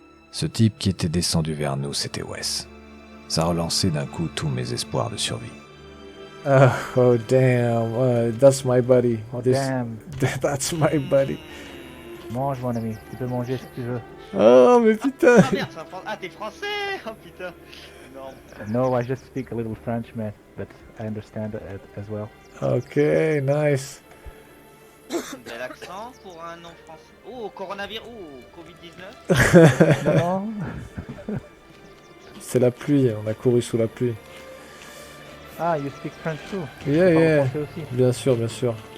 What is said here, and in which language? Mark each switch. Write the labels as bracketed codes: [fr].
[fr] Ce type qui était descendu vers nous, c'était Wes. Ça relançait d'un coup tous mes espoirs de survie. [en] Oh damn, that's my buddy. Oh damn. That's my buddy. [fr] Mange mon ami, tu peux manger si tu veux. Oh mais putain. Ah merde, c'est un français. Ah, t'es français. Oh putain. Non. [en] No, I just speak a little French, man, but I understand it as well. Ok, nice. [fr] Bel accent pour un nom français. Oh, coronavirus. Oh, Covid-19. Non, C'est la pluie, on a couru sous la pluie. [en] Ah, you speak French too. Yeah, [fr] Tu parles [en] yeah. [fr] français aussi. Bien sûr, bien sûr.